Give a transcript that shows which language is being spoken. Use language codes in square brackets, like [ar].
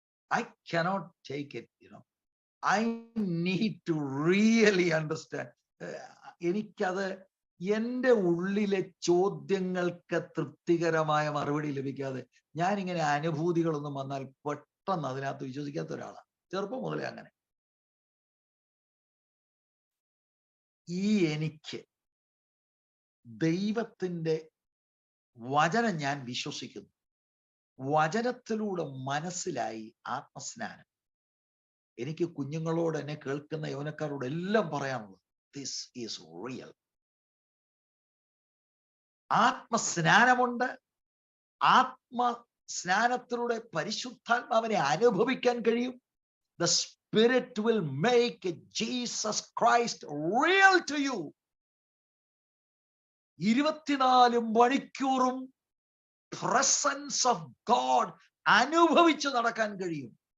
[en] I cannot take it, I need to really understand. [ml] എനിക്കത് എൻ്റെ ഉള്ളിലെ ചോദ്യങ്ങൾക്ക് തൃപ്തികരമായ മറുപടി ലഭിക്കാതെ ഞാനിങ്ങനെ അനുഭൂതികളൊന്നും വന്നാൽ പെട്ടെന്ന് അതിനകത്ത് വിശ്വസിക്കാത്ത ഒരാളാണ്. ചെറുപ്പം മുതലേ അങ്ങനെ. എനിക്ക് ദൈവത്തിൻ്റെ വചനം ഞാൻ വിശ്വസിക്കുന്നു. വചനത്തിലൂടെ മനസ്സിലായി ആത്മസ്നാനം. എനിക്ക് കുഞ്ഞുങ്ങളോട്, എന്നെ കേൾക്കുന്ന യൗവനക്കാരോട് എല്ലാം പറയാനുള്ളത്, [en] This is real. [ml] ആത്മസ്നാനമുണ്ട്. ആത്മസ്നാനത്തിലൂടെ പരിശുദ്ധാത്മാവിനെ അനുഭവിക്കാൻ കഴിയും. [en] The Spirit will make Jesus Christ real to you. [ml] 24 മണിക്കൂറും [en] presence of God [ml] അനുഭവിച്ചു നടക്കാൻ കഴിയും.